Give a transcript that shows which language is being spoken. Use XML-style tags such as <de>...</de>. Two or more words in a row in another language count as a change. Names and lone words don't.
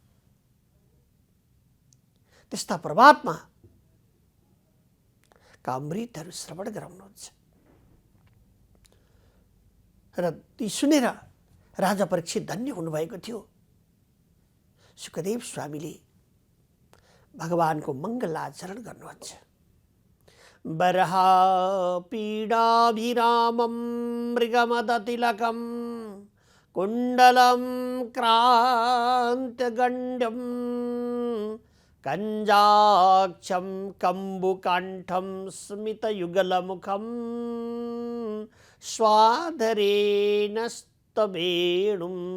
<ne>त्यस्ता परमात्मा का अमृतहरू श्रवण गराउनुहुन्छ र ती सुनेर राजा परीक्षित धन्य हुनुभएको थियो। सुखदेव स्वामीले भगवानको मङ्गलाचरण गर्नुहुन्छ।</ne> <sa>बर्हा पीडाभिरामं मृगमदतिलकं कुण्डलं क्रान्तगण्डं कञ्जाक्षं कम्बुकाण्ठं स्मितयुगलमुखं स्वाधरेण स्तवेणुं</sa>